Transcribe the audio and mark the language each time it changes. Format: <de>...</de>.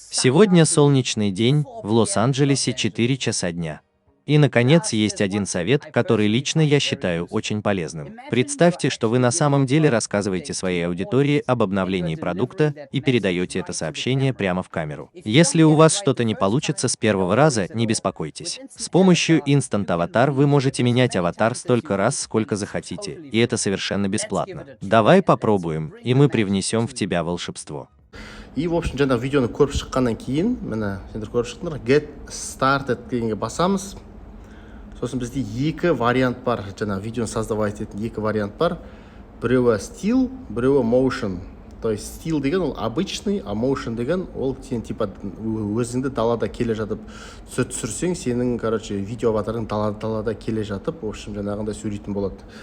<ru>Сегодня солнечный день, в Лос-Анджелесе 4 часа дня. И, наконец, есть один совет, который лично я считаю очень полезным. Представьте, что вы на самом деле рассказываете своей аудитории об обновлении продукта и передаете это сообщение прямо в камеру. Если у вас что-то не получится с первого раза, не беспокойтесь. С помощью Instant Avatar вы можете менять аватар столько раз, сколько захотите, и это совершенно бесплатно. Давай попробуем, и мы привнесем в тебя волшебство. И, в общем,</ru> <kk>жаңағы видеоны көріп шыққаннан кейін, міне, сендер көріп шықтыңдар, get started дегенге басамыз. Сосын бізде 2 вариант бар, жаңағы видеоны создавать ететін 2 вариант бар. Біреуі still, біреуі motion.</kk> <ru>То есть</ru> <kk>still деген ол обычный, а motion деген ол сен типа өзіңді далада келе жатып түсірсең, сенің, короче, видео аватарың далада келе жатып, в общем, жаңағындай сөйлейтін болады.</kk>